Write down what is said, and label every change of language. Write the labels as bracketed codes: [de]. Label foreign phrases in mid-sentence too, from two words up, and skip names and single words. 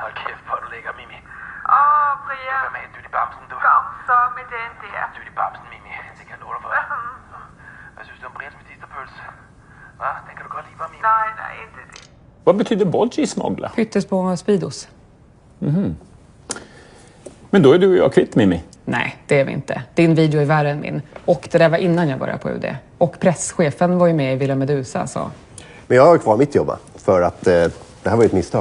[da] kæft, hvor du lækker, Mimi. Brian. Hvad med en dyt i bamsen, du? Kom så med den der. Dyt i bamsen, Mimi. Det kan jeg love dig for. Hvad synes du om Brians medisterpølse? Hva? Den kan du godt lide, bare, Mimi. [sv] Nej, inte det. Vad betyder bodgy smuggla? Fyttes på Speedos. Men då är du och jag kvitt, Mimi. Nej, det är vi inte. Din video är värre än min. Och det där var innan jag började på UD. Och presschefen var ju med i Villa Medusa, så... Men jag har kvar mitt jobb, för att det här var ett misstag.